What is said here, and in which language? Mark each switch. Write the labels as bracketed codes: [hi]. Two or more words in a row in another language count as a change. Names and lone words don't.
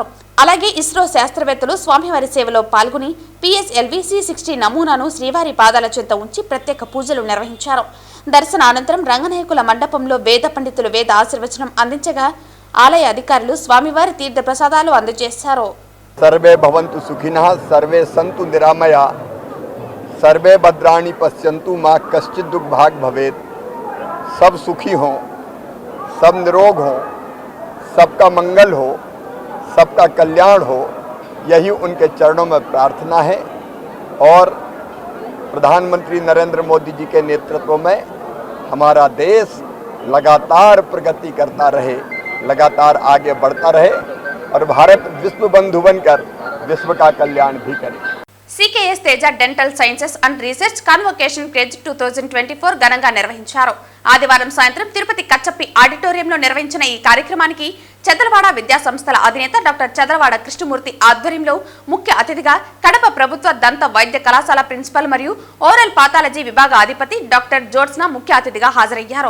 [te] అలాగే ఇస్రో శాస్త్రవేత్తలు స్వామివారి సేవలో పాల్గొని పిఎస్ఎల్వి C60 నమూనాను శ్రీవారి పాదాల చెంత ఉంచి ప్రత్యేక పూజలు నిర్వహించారు. దర్శన అనంతరం రంగనాయకుల మండపంలో వేద పండితులు వేద ఆశీర్వచనం అందించగా ఆలయ అధికారులు స్వామివారి తీర్థ ప్రసాదాలు అందజేశారు. [sa] సర్వే భవంతు సుఖినః, సర్వే సంతు నిరామయా, सर्वे भद्राणि पश्यन्तु माँ कश्चित् दुर्भाग भवेत्। [hi] सब सुखी हों, सब निरोग हों, सबका मंगल हो, सबका कल्याण हो, यही उनके चरणों में प्रार्थना है। और प्रधानमंत्री नरेंद्र मोदी जी के नेतृत्व में हमारा देश लगातार प्रगति करता रहे, लगातार आगे बढ़ता रहे और भारत विश्व बंधु बनकर विश्व का कल्याण भी करे। [te] CKS తేజ డెంటల్ సైన్సెస్ అండ్ రీసెర్చ్ కాన్వొకేషన్ క్రేజ్ 2024 ఘనంగా నిర్వహించారు. ఆదివారం సాయంత్రం తిరుపతి కచ్చప్పి ఆడిటోరియంలో నిర్వహించిన ఈ కార్యక్రమానికి చదలవాడ విద్యా సంస్థల అధినేత డాక్టర్ చదలవాడ కృష్ణమూర్తి ఆధ్వర్యంలో ముఖ్య అతిథిగా కడప ప్రభుత్వ దంత వైద్య కళాశాల ప్రిన్సిపల్ మరియు [en] oral pathology [te] విభాగ అధిపతి డాక్టర్ జోట్స్నా ముఖ్య అతిథిగా హాజరయ్యారు.